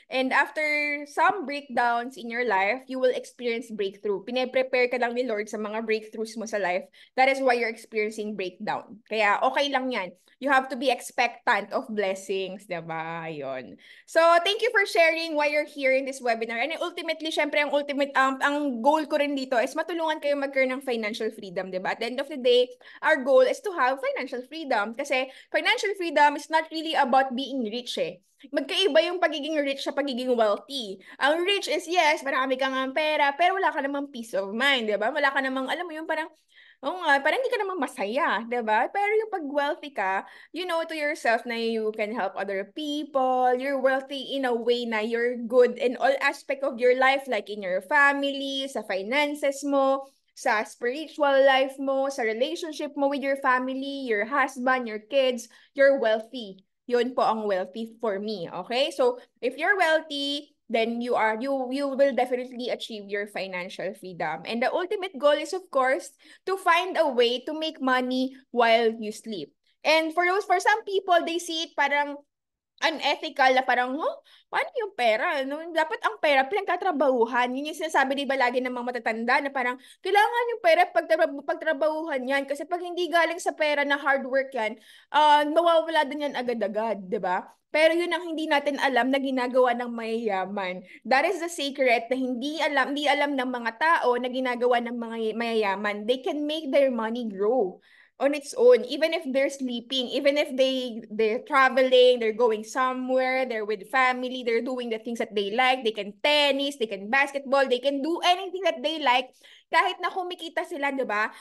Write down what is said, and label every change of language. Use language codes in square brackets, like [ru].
[en] And after some breakdowns in your life, you will experience breakthrough. [tl] Pine-prepare ka lang ni Lord sa mga breakthroughs mo sa life. [en] That is why you're experiencing breakdown. [tl] Kaya okay lang yan. [en] You have to be expectant of blessings. Di ba? Yun. So, thank you for sharing why you're here in this webinar. And ultimately, [tl] syempre, ang goal ko rin dito is matulungan kayo magkaroon ng financial freedom, di ba? [en] At the end of the day, our goal is to have financial freedom. Kasi financial freedom is not really about being rich eh. [tl] Magkaiba yung pagiging rich sa pagiging wealthy. Ang rich is, yes, marami kang pera, pero wala ka namang [en] peace of mind, [tl] di ba? Wala ka namang, alam mo yung parang, oo nga, parang hindi ka naman masaya, di ba? [en] Pero yung pag wealthy ka, you know to yourself na you can help other people, you're wealthy in a way na you're good in all aspect of your life, like in your family, [tl] sa finances mo, sa spiritual life mo, [en] sa relationship mo with your family, your husband, your kids, you're wealthy. [tl] Yun po ang [en] wealthy for me, okay? So, if you're wealthy, then you will definitely achieve your financial freedom. And the ultimate goal is, of course, to find a way to make money while you sleep. And for some people, they see it [tl] parang unethical na parang, [en] huh? [tl] Paano yung pera? No? Dapat ang pera pinagtatrabahuhan. Yun yung sinasabi di ba lagi ng mga matatanda na parang kailangan yung pera pagtrabahuhan yan. Kasi pag hindi galing sa pera na hard work yan, mawawala din yan agad-agad, di ba? Pero yun ang hindi natin alam na ginagawa ng mayayaman. [en] That is the secret [tl] na hindi alam ng mga tao na ginagawa ng mga mayayaman. [en] They can make their money grow on its own, even if they're sleeping, even if they're traveling, they're going somewhere, they're with family, they're doing the things that they like, they can tennis, they can basketball, they can do anything that they like, [tl] kahit na kumikita sila, di ba?